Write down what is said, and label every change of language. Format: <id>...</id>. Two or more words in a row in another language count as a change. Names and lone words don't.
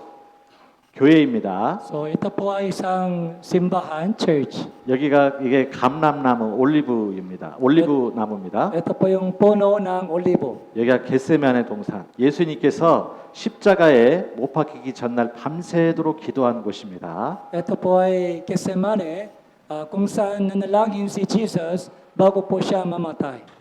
<ko>교회입니다.</ko> <tl>So ito po ay isang simbahan, church.</tl> <ko>여기가 이게 감람나무 올리브입니다. 올리브 나무입니다.</ko> <tl>Ito po yung puno ng olibo.</tl> <ko>여기가 겟세마네 동산. 예수님께서 십자가에 못 박히기 전날 밤새도록 기도한 곳입니다.</ko> <tl>Ito po ay Getsemane, kung saan nanalangin si Jesus bago po siya mamatay.</tl>